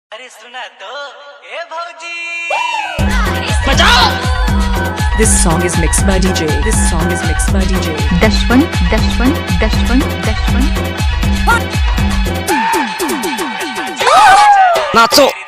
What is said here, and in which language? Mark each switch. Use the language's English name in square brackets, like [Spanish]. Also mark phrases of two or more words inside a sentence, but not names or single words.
[Bhojpuri] अरे सुना तो ए भौजी बजाओ। [English] This song is mixed by DJ. This song is mixed by DJ. दशवन [Bhojpuri] नाचो।